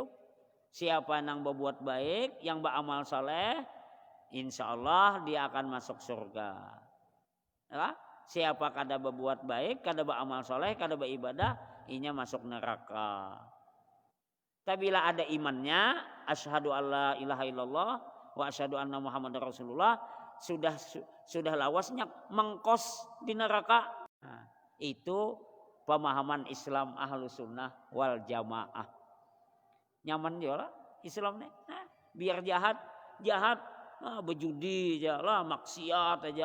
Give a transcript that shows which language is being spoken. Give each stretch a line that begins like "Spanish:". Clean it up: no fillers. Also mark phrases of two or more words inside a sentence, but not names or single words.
Banjar: Siapa yang berbuat baik, yang beramal saleh, insyaallah dia akan masuk surga. Ya? Siapa kada berbuat baik, kada beramal saleh, kada beribadah, inya masuk neraka. Tapi bila ada imannya,
Arabic: أشهد أن لا إله إلا الله وأشهد أن محمدا رسول الله,
Banjar: sudah lawasnya mengkos di neraka. Nah, itu pemahaman Islam Ahlus Sunnah wal Jamaah. Nyaman juga lah Islam nih. Nah, biar jahat, berjudi aja lah, maksiat aja.